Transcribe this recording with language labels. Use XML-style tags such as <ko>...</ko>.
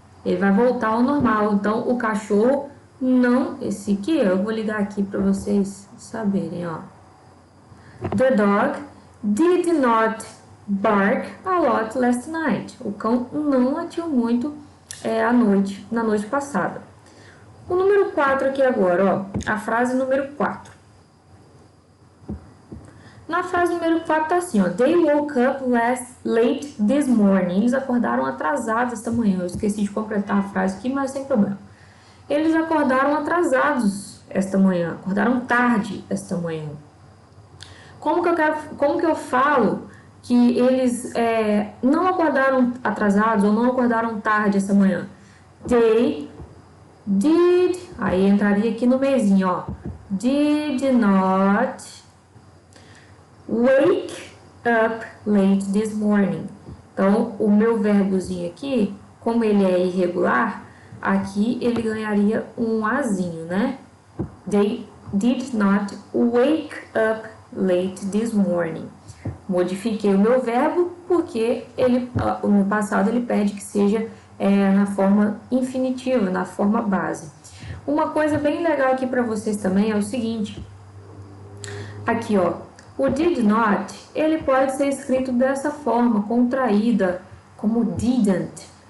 <pt>Ele vai voltar ao normal. Então, o cachorro não, esse aqui, eu vou ligar aqui para vocês saberem, ó.</pt> <en>The dog did not bark a lot last night.</en> <pt>O cão não latiu muito na noite passada. O número 4 aqui agora, ó, a frase número 4. Na frase número 4 tá assim, ó,</pt> <en>they woke up late this morning.</en> <pt>Eles acordaram atrasados esta manhã. Eu esqueci de completar a frase aqui, mas sem problema. Eles acordaram atrasados esta manhã, acordaram tarde esta manhã. Como que eu falo que eles não acordaram atrasados ou não acordaram tarde essa manhã?</pt> <en>They did,</en> <pt>aí entraria aqui no mesinho, ó.</pt> <en>Did not wake up late this morning.</en> <pt>Então, o meu verbozinho aqui, como ele é irregular, aqui ele ganharia um azinho, né?</pt> <en>They did not wake up late this morning.</en> <pt>Modifiquei o meu verbo porque no passado ele pede que seja na forma infinitiva, na forma base. Uma coisa bem legal aqui para vocês também é o seguinte. Aqui, ó, o did not, ele pode ser escrito dessa forma, contraída, como didn't.</pt>